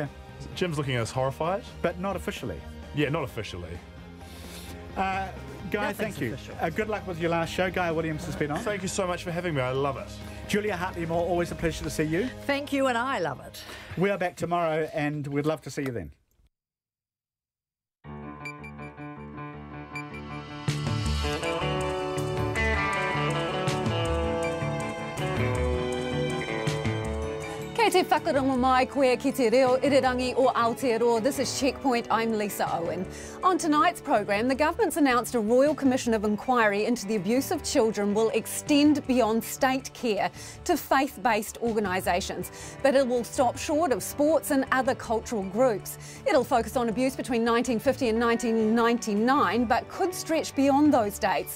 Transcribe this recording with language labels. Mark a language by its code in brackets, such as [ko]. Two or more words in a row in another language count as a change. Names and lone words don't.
[en] Jim's looking at us horrified. But not officially. Yeah, not officially. Guy, thank you. Good luck with your last show. Guy Williams has been on. Thank you so much for having me. I love it. Julia Hartley-Moore, always a pleasure to see you. Thank you, and I love it. We are back tomorrow, and we'd love to see you then. [mi] Kei te whakarongo mai koe ki te reo irirangi o Aotearoa. [en] This is Checkpoint, I'm Lisa Owen. On tonight's programme, the government's announced a Royal Commission of Inquiry into the abuse of children will extend beyond state care to faith-based organisations, but it will stop short of sports and other cultural groups. It'll focus on abuse between 1950 and 1999, but could stretch beyond those dates.